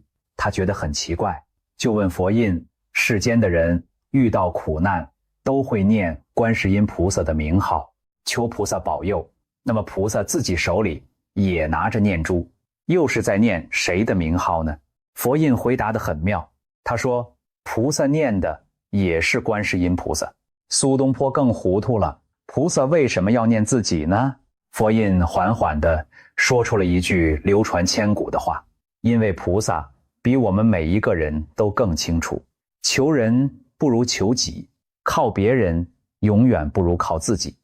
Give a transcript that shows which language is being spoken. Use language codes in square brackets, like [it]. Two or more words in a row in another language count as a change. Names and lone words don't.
[zh] 他覺得很奇怪，就問佛印：世間的人遇到苦難都會念觀世音菩薩的名號，求菩薩保佑，那麼菩薩自己手裡也拿着念珠，又是在念誰的名號呢？佛印回答得很妙，他說菩薩念的也是觀世音菩萨。蘇東坡更糊塗了，菩薩為什麼要念自己呢？佛印緩緩地說出了一句流傳千古的話：因為菩薩比我們每一個人都更清楚，求人不如求己，靠別人永遠不如靠自己。